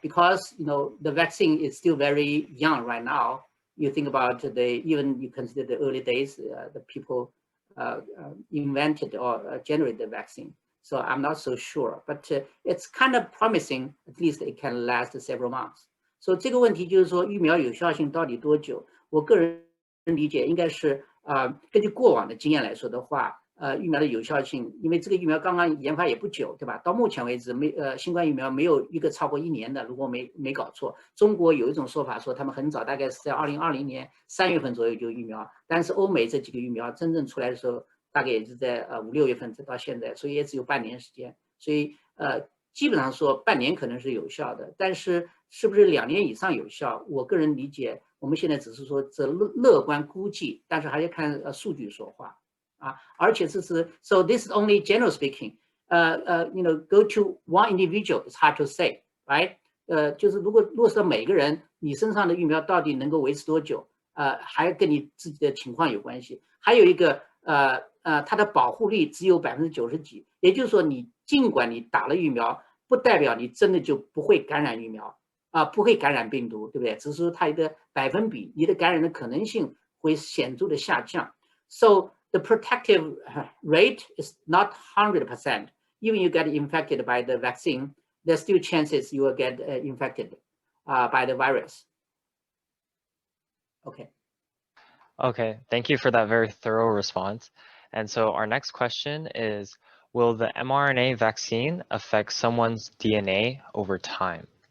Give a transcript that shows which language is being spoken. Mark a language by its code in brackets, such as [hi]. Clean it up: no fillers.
[en] Because you know the vaccine is still very young right now. You think about even you consider the early days, the people invented or generated the vaccine. So I'm not so sure, but it's kind of promising. At least it can last several months. So [zh] 这个问题就是说疫苗有效性到底多久？我个人理解应该是。根据过往的经验来说的话，疫苗的有效性，因为这个疫苗刚刚研发也不久，对吧？到目前为止，新冠疫苗没有一个超过1年的，如果没搞错。中国有一种说法说，他们很早，大概是在2020年3月份左右就疫苗，但是欧美这几个疫苗真正出来的时候，大概也是在5、6月份到现在，所以也只有半年时间。所以基本上说半年可能是有效的，但是是不是2年以上有效？我个人理解。我们现在只是说这乐观估计，但是还要看数据说话。 [en] So this is only general speaking. Go to one individual, it's hard to say, right? [zh] 就是如果是每个人你身上的疫苗到底能够维持多久，还跟你自己的情况有关系。还有一个它的保护力只有90%几，也就是说你尽管你打了疫苗，不代表你真的就不会感染疫苗不会感染病毒，对不对？只是说它一个百分比，你的感染的可能性会显著的下降。 [en] So the protective rate is not 100%. Even you get infected by the vaccine, there's still chances you will get infected by the virus. Okay. Okay, thank you for that very thorough response. And so our next question is, will the mRNA vaccine affect someone's DNA over time?